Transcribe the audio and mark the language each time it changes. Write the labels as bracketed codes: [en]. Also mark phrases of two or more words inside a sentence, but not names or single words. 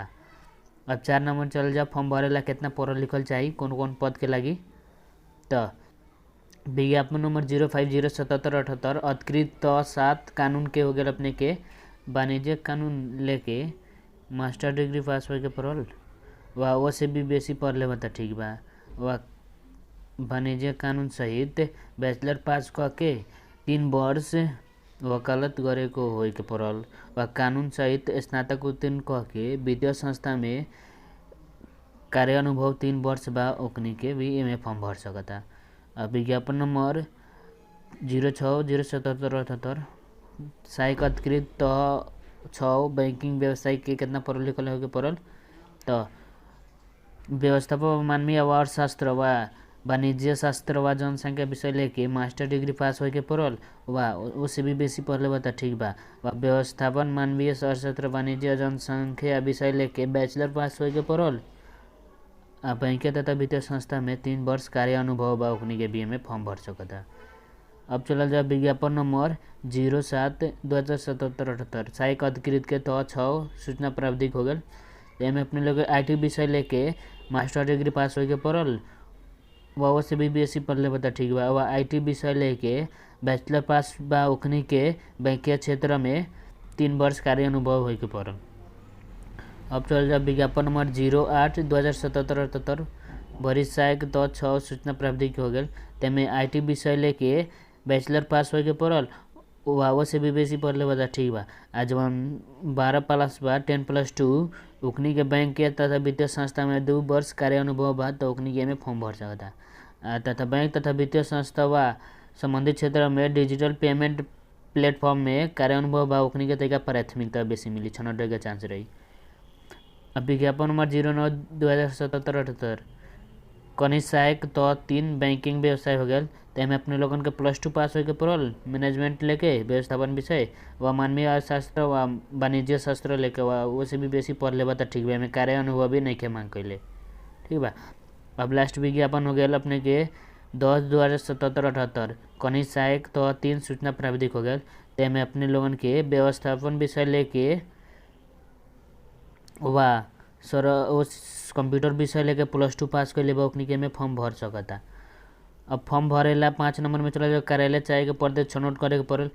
[bho] अब 4 नंबर चल जा फॉर्म भरे ला कितना पढ़ल लिखल चाहिए कौन कौन पद के लगी। तो विज्ञापन नंबर 05/077-78 अधिकृत 7 कानून के हो गए अपने के वाणिज्य कानून लेके [en] master degree [bho] पास हो के पढ़ल वा वो से भी बेसी पढ़ ले बता ठीक बा। वा वाणिज्य कानून सहित बैचलर पास करके 3 वर्ष वकालत करे को हो के पढ़ल वा कानून सहित स्नातक उत्तीर्ण करके वित्तीय संस्था में कार्य अनुभव 3 वर्ष बा ओकनी के भी एमे फॉर्म भर सकता। विज्ञापन नंबर 06/077-78 सहायक अधिकृत 6 बैंकिंग व्यवसाय के कितना पढ़ल लिखल हो के पड़ल। तो व्यवस्थापक मानवीय व अर्थशास्त्र व वाणिज्य शास्त्र व जनसंख्या विषय लेके [en] master degree [bho] पास हो के पड़ल वा उससे भी बेसी पढ़ले बता ठीक बा। व्यवस्थापन मानवीय अर्थशास्त्र वाणिज्य जनसंख्या विषय लेके बैचलर पास हो के पड़ल। बैंक तथा वित्तीय संस्था में 3 वर्ष कार्य अनुभव बा ओकनी के भी में फॉर्म भर सकता। अब चल जा विज्ञापन नंबर 07/2077-78 सहायक अधिकृत के तो 6 सूचना प्राविधिक हो गल। एमे अपने लोग IT विषय लेके [en] master degree [bho] पास हो के पड़ल वह से भी बेसी पढ़ले बता ठीक बा। वह IT विषय लेके बैचलर पास बा ओकनी के बैंकिंग क्षेत्र में 3 वर्ष कार्य अनुभव हो के पड़ल। अब चल जा विज्ञापन नंबर 08/2077-78 वरिष्ठ सहायक तो 6 सूचना प्राविधिक हो गए। तेमें IT विषय लेके बैचलर पास हो के पड़ल वो से भी बेसी पढ़ले बा त ठीक बा। आ जवन 12+ बा 10+2 ओकनी के बैंक के तथा वित्तीय संस्था में 2 वर्ष कार्य अनुभव बा तो ओकनी के एमे फॉर्म भर सकता। तथा बैंक तथा वित्तीय संस्था व संबंधित क्षेत्र में [en] digital payment platform [bho] में कार्य अनुभव बा ओकनी के तरीका प्राथमिकता बेसी मिली, 6 के चांस रही। अब विज्ञापन नंबर 09/2077-78 कनिष्ठ सहायक तो 3 बैंकिंग व्यवसाय हो गया। तो हमें अपने लोगन के +2 पास होके पड़ल, मैनेजमेंट लेके व्यवस्थापन विषय व मानवीय अर्थशास्त्र व वाणिज्य शास्त्र लेके वो से भी बेसी पढ़ लेबा तो ठीक बा। हमें कार्य अनुभव भी नहीं के मांग कैले, ठीक बा। अब लास्ट विज्ञापन हो गया अपने के 10/2077-78 कनिष्ठ सहायक तो 3 सूचना प्राविधिक हो गया। तो हमें अपने लोगन के व्यवस्थापन विषय लेके वाह सर उस कंप्यूटर विषय लेके +2 पास कर लेबा ओकनी के में फॉर्म भर सकता। अब फॉर्म भरेला 5 नंबर में चला जाए कार्यालय चाहे के प्रदेश छनौट करे के पड़ल।